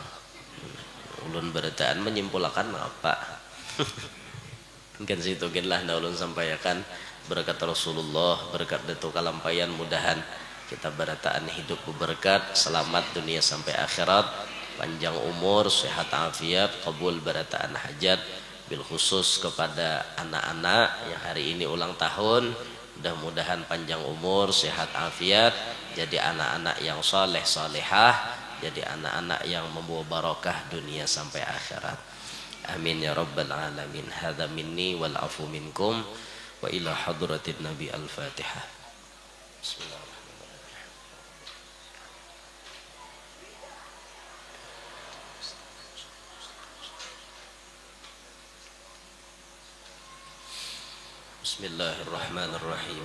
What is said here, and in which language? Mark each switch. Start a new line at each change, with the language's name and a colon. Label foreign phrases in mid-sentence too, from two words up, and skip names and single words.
Banjar: Ulun beritaan menyimpulkan apa? Gen situ gen lah ulun sampaikan berkat Rasulullah, berkat Datuk Kalampayan, mudahan kita berataan hidup berberkat, selamat dunia sampai akhirat, panjang umur, sehat afiat, kabul berataan hajat.
Arabic: بالخصوص
Indonesian: kepada anak-anak yang hari ini ulang tahun, Mudah-mudahan panjang umur, sehat afiat, jadi anak-anak yang soleh solehah, jadi anak-anak yang membawa barokah dunia sampai akhirat.
Arabic: آمين يا رب العالمين. هذا مني والعفو منكم وإلى حضرة النبي الفاتحة. بسم الله الرحمن الرحيم بسم الله الرحمن الرحيم.